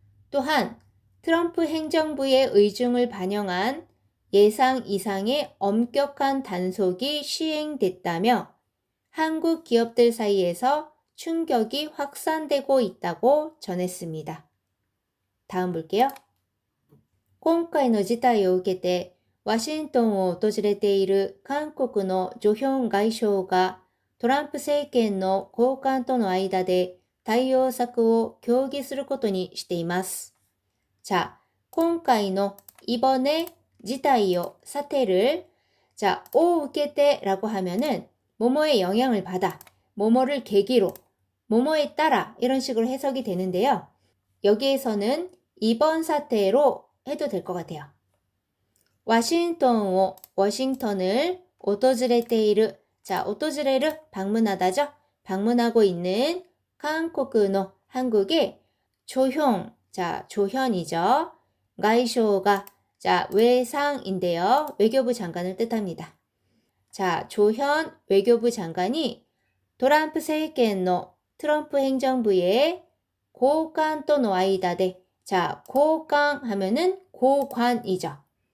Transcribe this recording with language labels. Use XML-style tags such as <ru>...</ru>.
<ko>또한 트럼프 행정부의 의중을 반영한 예상 이상의 엄격한 단속이 시행됐다며 한국 기업들 사이에서 충격이 확산되고 있다고 전했습니다. 다음 볼게요.</ko> <ja>今回の事態を受けてワシントンを訪れている韓国のジョヒョン外相がトランプ政権の高官との間で対応策を協議することにしています。</ja> <ko>자,</ko> <ja>今回の</ja> <ko>이번에</ko> <ja>事態を</ja> <ko>사태를 자, 오 우케테 라고 하면은 뭐뭐의 영향을 받아, 뭐뭐를 계기로, 뭐뭐에 따라 이런 식으로 해석이 되는데요. 여기에서는 이번 사태로 해도 될 것 같아요. 워싱턴을</ko> <ja>訪れている</ja> <ko>자,</ko> <ja>訪れる</ja> <ko>방문하다죠. 방문하고 있는 한국의 한국의 조형 자, 조현이죠. 가이쇼가 자, 외상인데요. 외교부 장관을 뜻합니다. 자, 조현 외교부 장관이 트럼프</ko> <ja>政権の</ja> <ko>트럼프 행정부의 고관 또는 아이다데 자, 고관 하면은 고관이죠.</ko>